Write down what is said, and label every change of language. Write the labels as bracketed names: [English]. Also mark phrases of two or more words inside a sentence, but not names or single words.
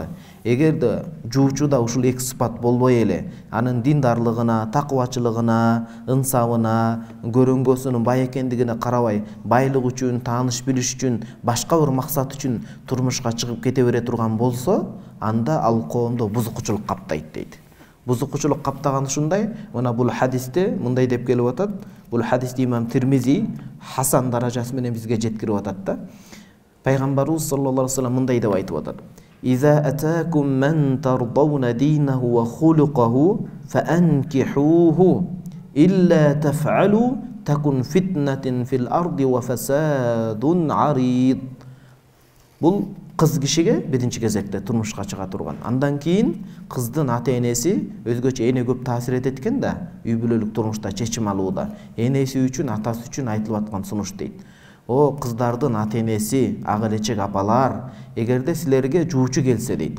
[Kyrgyz] Эгерде жуучуда ушул эки сыпат болбой эле, анын диндарлыгына, такыбачылыгына, ынсабына, көрөнгөсүнүн бай экендигине карабай, байлык үчүн, тааныш билиш үчүн, башка бир максат үчүн турмушка чыгып кете бере турган болсо, анда ал коомдо бузукучулук каптайт дейт. Бузукучулук каптаган ушундай, мына бул хадисте мындай деп келип атат. Бул хадисти имам Тирмизи хасан даражасы менен бизге жеткирип атат да. Пайгамбарыбыз [Arabic] صلى الله عليه وسلم [Kyrgyz] мындай деп айтып атат: [Arabic] "إذا أتاكم من ترضون دينه و خلقه فأنكحوه إلا تفعلوا تكن فتنة في الأرض و فساد عريض." [Kyrgyz] Бул кыз кишиге биринчи кезекте турмушка чыга турган. Андан кийин кыздын ата-энеси өзгөчө эне көп таасир этет экен да, үй бүлөлүк турмушта чечим алууда. Энеси үчүн, атасы үчүн айтылып аткан сунуш дейт. О кыздардын ата-энеси, ак элечек апалар, эгерде силерге жуучу келсе дейт.